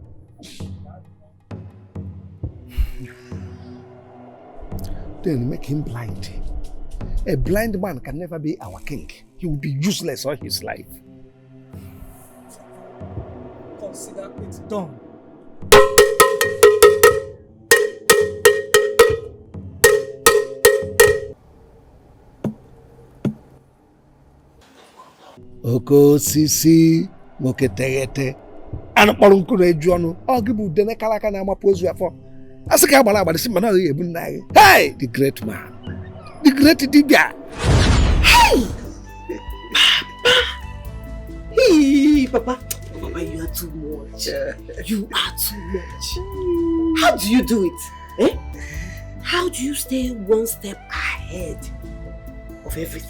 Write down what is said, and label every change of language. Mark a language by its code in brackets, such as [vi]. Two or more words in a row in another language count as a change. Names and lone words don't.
[en] Then make him blind. A blind man can never be our king. He will be useless all his life. Consider it done. [ig] Okosisi moketegete anakpọrọ nkuru eju ọnụ ọ gị bụ ude n'akalaka na-amapụ ozu afọ asị ka agbara agbara si mana ọ ga-ebu nna gị. [en] Hey, the great man, the great dibia. Hey, Papa, you are too much. You are too much. How do you do it? Eh? How do you stay one step ahead of everything?